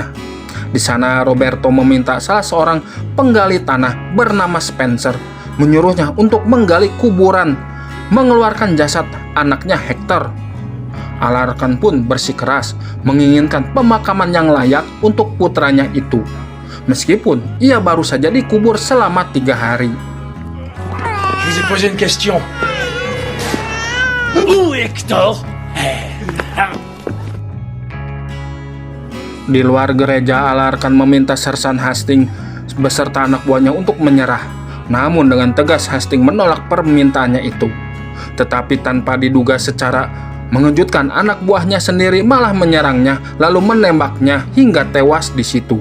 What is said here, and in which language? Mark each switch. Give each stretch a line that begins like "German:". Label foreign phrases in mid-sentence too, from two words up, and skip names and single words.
Indonesian: Di sana, Roberto meminta salah seorang penggali tanah bernama Spencer menyuruhnya untuk menggali kuburan, mengeluarkan jasad anaknya Hector. Alarkan pun bersikeras menginginkan pemakaman yang layak untuk putranya itu, meskipun ia baru saja dikubur selama 3 hari.
French: Je vous ai posé une question. Où est Hector?
Indonesian: Di luar gereja, Alarkan meminta Sersan Hastings beserta anak buahnya untuk menyerah. Namun dengan tegas Hastings menolak permintaannya itu. Tetapi tanpa diduga secara mengejutkan, anak buahnya sendiri malah menyerangnya lalu menembaknya hingga tewas di situ.